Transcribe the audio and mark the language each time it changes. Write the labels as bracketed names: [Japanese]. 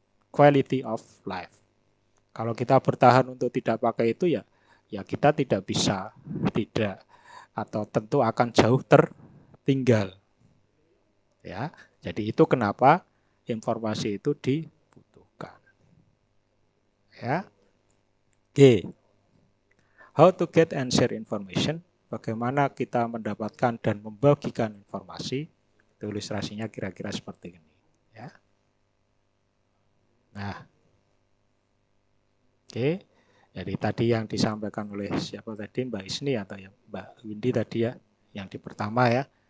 [English] Quality of life. [Indonesian] Kalau kita bertahan untuk tidak pakai itu ya kita tidak bisa, atau tentu akan jauh tertinggal. Ya, jadi itu kenapa informasi itu dibutuhkan. Ya. G. [English] How to get and share information. [Indonesian] Bagaimana kita mendapatkan dan membagikan informasi. Itu ilustrasinya kira-kira seperti ini. Ya. Nah. Oke. Jadi tadi yang disampaikan oleh siapa tadi, Mbak Isni atau yang Mbak Windy tadi ya, yang di pertama ya.